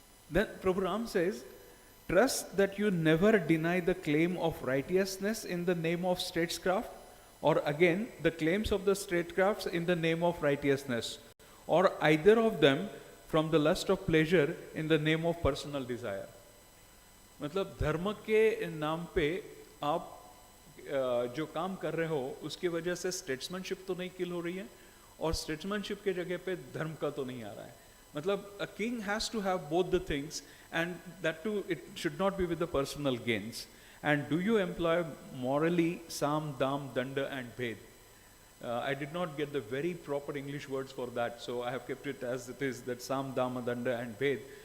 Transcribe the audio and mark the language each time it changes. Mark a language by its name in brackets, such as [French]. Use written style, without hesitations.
[English] Then Prabhu Ram says, trust that you never deny the claim of righteousness in the name of statecraft, or again, the claims of the statecrafts in the name of righteousness, or either of them from the lust of pleasure in the name of personal desire. [Hindi] मतलब धर्म के नाम पे आप जो काम कर रहे हो उसकी वजह से स्टेट्समैनशिप तो नहीं किल हो रही है और स्टेट्समैनशिप के जगह पे धर्म का तो नहीं आ रहा है. [English] मतलब a king has to have both the things, and that too it should not be with the personal gains. And do you employ morally Sam, Dam, Danda and Bhed? I did not get the very proper English words for that, so I have kept it as it is, that Sam, Dama, Danda and Bhed.